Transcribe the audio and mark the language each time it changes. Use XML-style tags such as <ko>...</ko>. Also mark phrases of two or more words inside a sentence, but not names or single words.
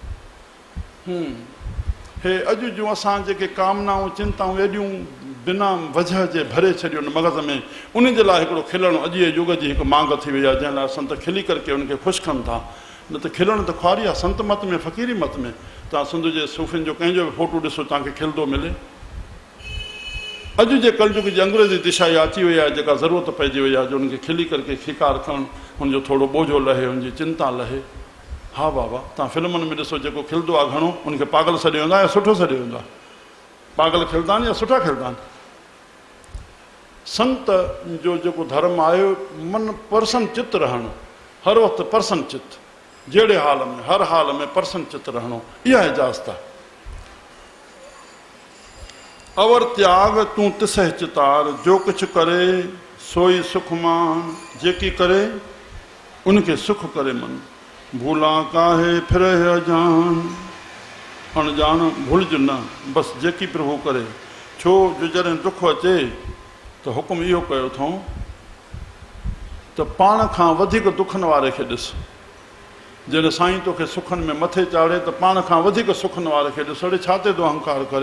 <sd>हे अॼु जूं असां जेके कामनाऊं चिंताऊं एॾियूं बिना वजह जे भरे छॾियो न मग़ज़ में, उन जे लाइ हिकिड़ो खिलणु अॼु जे युग जी हिकु मांग थी वई आहे, जंहिं लाइ संत खिली करके उनखे ख़ुशि कनि था। न त खिलणु त ख्वारी आहे। संत मत में, फ़क़ीरी मत में तव्हां सिंध जे सूफ़ियुनि जो कंहिंजो बि फोटो ॾिसो तव्हांखे खिलंदो मिले। अॼु जे कलयुग जी अंग्रेज़ी दिशा इहा अची वई आहे, जेका ज़रूरत पइजी वई आहे, जो उनखे खिली करके खिकार करणु, हुनजो थोरो बोझो लहे, हुनजी चिंता लहे। हा बाबा, तव्हां फिल्मुनि में ॾिसो, जेको खिलंदो आहे घणो, उनखे पागल सॾियो वेंदो आहे या सुठो सॾियो वेंदो आहे? पागल खिलंदा आहिनि या सुठा खिलंदा आहिनि? संत जो जेको धर्म आहे, मन प्रसन्न चित्त रहणु, हर वक़्तु प्रसन्न चित्त, जहिड़े हाल में, हर हाल में प्रसन्न चित्त रहणो, इहा इजाज़त आहे।</sd> <pa>ਅਵਰ ਤ੍ਯਾਗ ਤੂੰ ਤਿਸਹ ਚਿਤਾਰ, ਜੋ ਕੁਝੁ ਕਰੇ ਸੋਈ ਸੁਖ ਮਾਨ,</pa> <sd>जेकी करे उनखे सुख करे मन।</sd> <pa>ਭੂਲਾ ਕਾਹੇ ਫਿਰ ਅਜਾਨ,</pa> <sd>अणजान भुलिज न, बसि जेकी प्रभु करे। छो जो जॾहिं दुख अचे त हुकुम इहो कयो अथऊं त पाण खां वधीक दुखनि वारे खे ॾिस। जॾहिं साईं तोखे सुखनि में मथे चाढ़े त पाण खां वधीक सुखनि वारे खे ॾिस। अड़े छा ते तो अहंकार करे?</sd>